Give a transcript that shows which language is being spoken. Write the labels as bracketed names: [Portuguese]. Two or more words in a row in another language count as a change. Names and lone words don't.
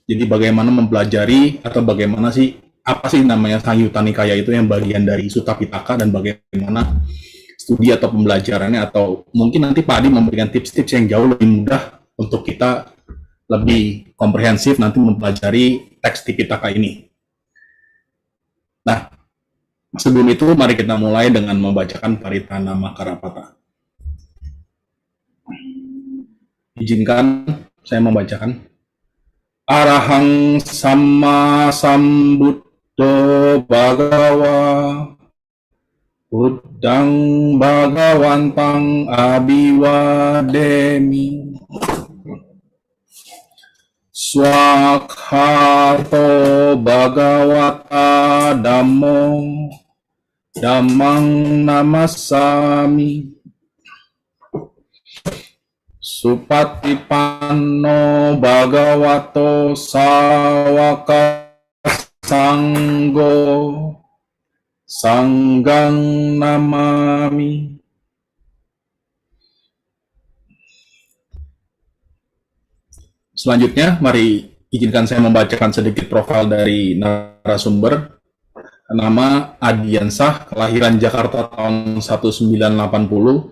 [Indonesian] Jadi bagaimana mempelajari atau bagaimana sih, apa sih namanya Sangyutta Nikaya itu yang bagian dari Sutta Pitaka, dan bagaimana studi atau pembelajarannya, atau mungkin nanti Pak Adi memberikan tips-tips yang jauh lebih mudah untuk kita lebih komprehensif nanti mempelajari teks Tipitaka ini. Nah, sebelum itu mari kita mulai dengan membacakan Paritana Makarapata. Izinkan saya membacakan. [Pali] Arahang Sama Sambuddho Bhagawa Buddhang Bhagawantang Abhiwademi Swakhato Bhagavata Dhammo Dhammang Namassami Supatipanno Bhagavato Sawaka Sanggo Sanggang Namami. [Indonesian] Selanjutnya, mari izinkan saya membacakan sedikit profil dari narasumber. Nama Adiansah, kelahiran Jakarta tahun 1980.